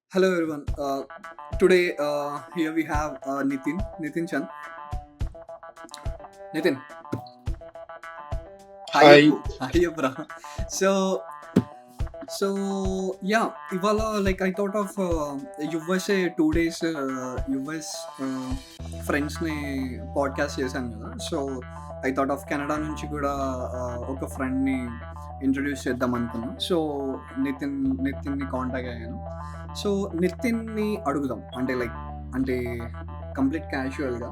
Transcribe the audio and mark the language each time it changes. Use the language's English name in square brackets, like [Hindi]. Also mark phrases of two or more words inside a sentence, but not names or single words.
[English] Hello everyone. Today here we have Nitin Chan. Nitin, hi Hi. Appu. Hi Abra. So so yeah, Ivala, like I thought of USA 2 days US friends [Telugu] ని పాడ్కాస్ట్ చేశాను కదా. [English] so I thought of [Telugu] కెనడా నుంచి కూడా ఒక ఫ్రెండ్ని ఇంట్రడ్యూస్ చేద్దాం అనుకున్నాను. సో నితిన్ని కాంటాక్ట్ అయ్యాను. సో నితిన్ని అడుగుదాం అంటే కంప్లీట్ క్యాజువల్గా.